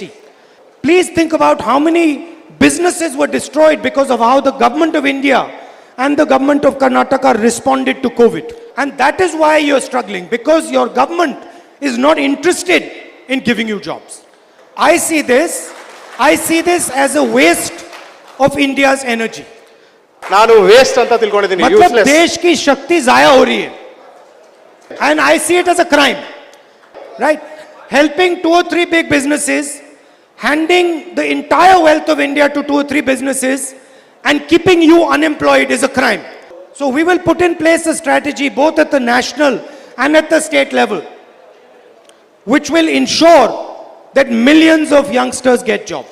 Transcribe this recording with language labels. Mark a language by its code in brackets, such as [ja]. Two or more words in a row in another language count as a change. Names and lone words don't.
[en] Please think about how many businesses were destroyed because of how the government of India and the government of Karnataka responded to COVID. And that is why you're struggling, because your government is not interested in giving you jobs. I see this as a waste of India's energy. [kn] ನಾನು ವೇಸ್ಟ್ ಅಂತ ತಿಳ್ಕೊಂಡಿದ್ದೀನಿ, [hi] मतलब [en] ಯೂಸ್ಲೆಸ್. [hi] देश की शक्ति जाया हो रही है, [en] and I see it as a crime, right? Helping 2 or 3 big businesses, handing the entire wealth of India to 2 or 3 businesses, and keeping you unemployed is a crime. So we will put in place a strategy both at the national and at the state level, which will ensure that millions of youngsters get jobs.